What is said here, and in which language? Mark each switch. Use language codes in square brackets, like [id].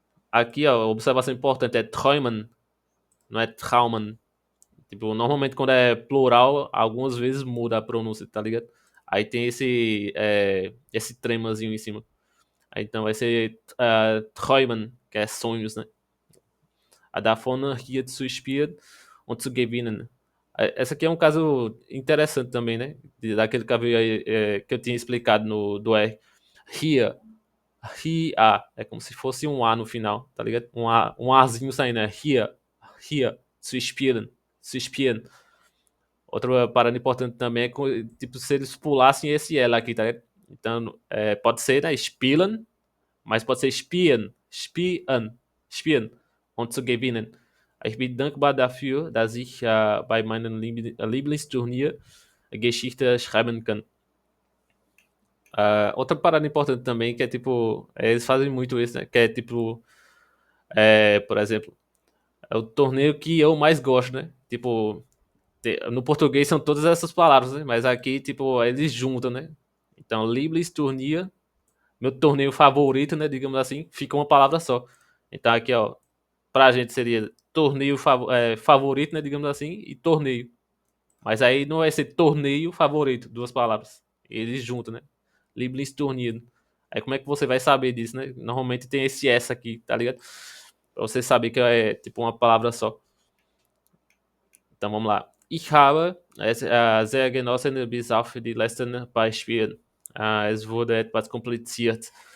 [pt] Aqui, ó, observação importante é träumen, não é traumen. Tipo, normalmente quando é plural, algumas vezes muda a pronúncia, tá ligado? Aí tem esse tremazinho em cima. Aí, então vai ser träumen, que é sonhos, né? [de] Davon hier zu spielen und zu gewinnen. [pt] Essa aqui é um caso interessante também, né? Daquele que eu tinha explicado do R. Here, here, é como se fosse um A no final, tá ligado? Um Azinho saindo, é here, here, [de] zu spielen, zu spielen. [pt] Outra parada importante também é tipo, se eles pulassem esse L aqui, tá ligado? Então, pode ser, né? [de] Spielen, [pt] mas pode ser [de] spielen, spielen, spielen und zu gewinnen. Ich bin dankbar dafür, dass ich bei meinem Lieblingsturnier Geschichte schreiben kann. [pt] Outra parada importante também, que é tipo, eles fazem muito isso, né? Que é tipo, por exemplo, é o torneio que eu mais gosto, né? Tipo, no português são todas essas palavras, né? Mas aqui, tipo, eles juntam, né? Então, Lieblingsturnier, meu torneio favorito, né? Digamos assim, fica uma palavra só. Então, aqui, ó, pra gente seria torneio favorito, né? Digamos assim, e torneio. Mas aí não vai ser torneio favorito, duas palavras. Eles juntam, né? Lieblingsturnier. Aí como é que você vai saber disso, né? Normalmente tem esse S aqui, tá ligado? Pra você saber que é tipo uma palavra só. Então vamos lá. [de] Ich habe es sehr genossen bis auf die letzten Beispiele. Es wurde etwas kompliziert.